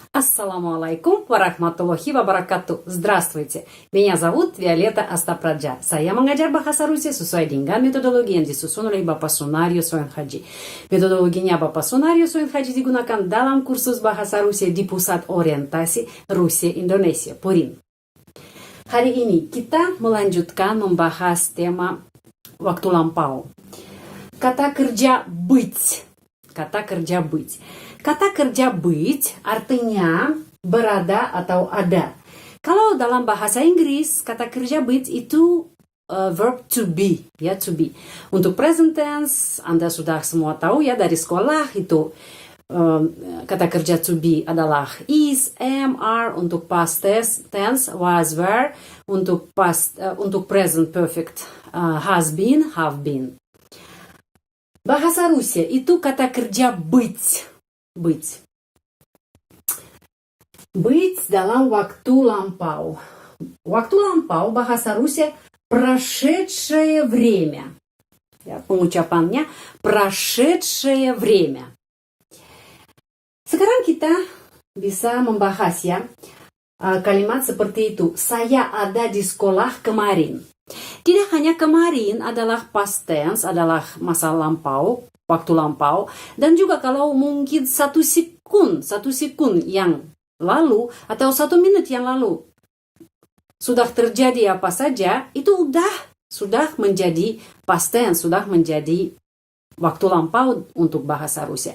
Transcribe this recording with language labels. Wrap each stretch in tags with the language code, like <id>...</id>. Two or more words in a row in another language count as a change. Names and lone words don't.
<ar>السلام عليكم ورحمة الله وبركاته.</ar> <ru>Здравствуйте. Меня зовут Violeta Astapradja.</ru> <id>Saya mengajar bahasa Rusia sesuai dengan metodologi yang disusun oleh Bapak Sunario Soen Haji. Metodologinya Bapak Sunario Soen Haji digunakan dalam kursus bahasa Rusia di Pusat Orientasi Rusia Indonesia, PORIN. Hari ini kita melanjutkan membahas tema waktu lampau. Kata kerja быть. Kata kerja быть. Kata kerja быть artinya berada atau ada. Kalau dalam bahasa Inggris, kata kerja быть itu</id> <en>verb to be,</en> <id>ya,</id> <en>to be.</en> <id>Untuk</id> <en>present tense,</en> <id>Anda sudah semua tahu ya dari sekolah itu kata kerja</id> <en>to be</en> <id>adalah</id> <en>is, am, are.</en> <id>Untuk</id> <en>past tense was, were.</en> <id>Untuk</id> <en>present perfect has been, have been.</en> <id>Bahasa Rusia itu kata kerja быть. Быть. Быть dalam waktu lampau. Waktu lampau bahasa Rusia</id> <ru>прошедшее время.</ru> <id>Ya, pengucapannya</id> <ru>прошедшее время.</ru> <id>Sekarang kita bisa membahas ya kalimat seperti itu. Saya ada di sekolah kemarin. Tidak hanya kemarin adalah</id> <en>past tense,</en> <id>adalah masa lampau, waktu lampau, dan juga kalau mungkin satu sekund yang lalu atau 1 menit yang lalu sudah terjadi apa saja, itu sudah menjadi</id> <en>past tense,</en> <id>sudah menjadi waktu lampau untuk bahasa Rusia.</id>